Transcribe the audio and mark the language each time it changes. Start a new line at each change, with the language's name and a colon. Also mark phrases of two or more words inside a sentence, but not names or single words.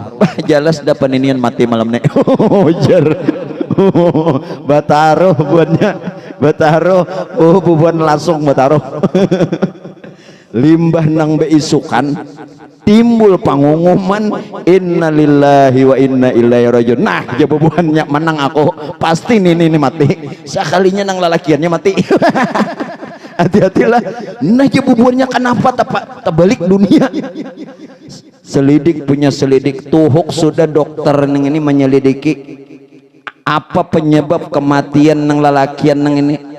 Banjar: Jelas dapat inian mati malam nek. Jar. Bataruh buannya. Bataruh. Oh bubuhan langsung bataruh. Limbah nang beisukan timbul pengumuman
Arabic: إنا لله وإنا إليه راجعون.
Banjar: Nah jawabannya menang aku pasti ini mati sekalinya nang lalakiannya mati. Hati-hatilah. Nah jawabannya kenapa terbalik dunia. Selidik punya selidik tuhuk sudah dokter neng ini menyelidiki apa penyebab kematian nang lalakian nang ini.